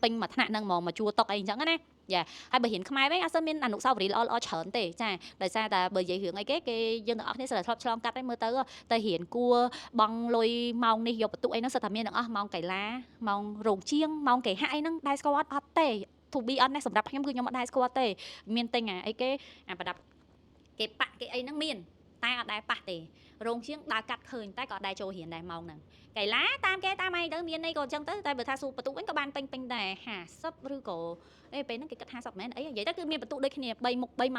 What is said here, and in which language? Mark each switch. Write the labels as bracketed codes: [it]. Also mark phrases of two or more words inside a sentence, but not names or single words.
[km] ពេញមួយថ្នាក់ហ្នឹងហ្មងមកជួតុកអីអញ្ចឹងណាយ៉ាហើយបើរៀនខ្មែរវិញអត់សូវមានអនុស្សាវរីយ៍ល្អច្រើនទេចាដោយសារតែបើនិយាយរឿងអីគេយើងទាំងអស់គ្នាស្រាប់ធ្លាប់ឆ្លងកាត់ហើយមើ លទៅរៀនគួបងលុយម៉ោងនេះយកបន្ទុកអីហ្នឹងសិតតែមានទាំងអស់ម៉ោងកីឡាម៉ោងរោងជាងម៉ោងគេហាក់អីហ្នឹងដែរស្គាល់អត់ទេ [en] to be honest [km] សម្រាប់ខ្ញុំគឺខ្ញុំអត់ដែរស្គាល់ទេមានទិញអីគេប្រដាប់គេប៉ាក់គេអីហ្នឹងមានតែអត់ដែរប៉ះទេរោងជាងដើរកាត់ឃើញតែក៏អត់ដែរចូលរៀនដែរម៉ោងហ្នឹងកីឡាតាមគេតាមអីទៅមានអីក៏អញ្ចឹងទៅតែបើថាសួរបន្ទុកវិញក៏បានពេញដែរ50ឬក៏ពេលហ្នឹងគេគិត50មែនអីនិយាយទៅគឺមានបន្ទុកដូចគ្នា3មុខ3ម៉ោ